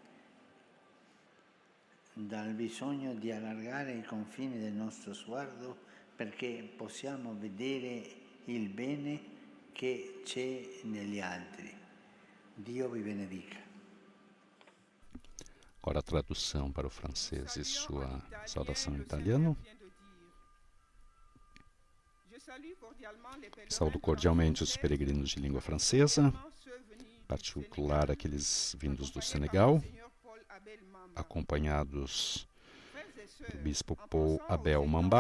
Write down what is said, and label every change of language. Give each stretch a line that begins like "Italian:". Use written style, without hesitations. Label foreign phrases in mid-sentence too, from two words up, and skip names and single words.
Italian: dal bisogno di allargare i confini del nostro sguardo perché possiamo vedere il bene che c'è negli altri. Dio vi benedica.
Portuguese: Agora a tradução para o francês e sua saudação em italiano. Saúdo cordialmente os peregrinos de língua francesa, em particular aqueles vindos do Senegal, acompanhados do bispo Paul Abel Mamba.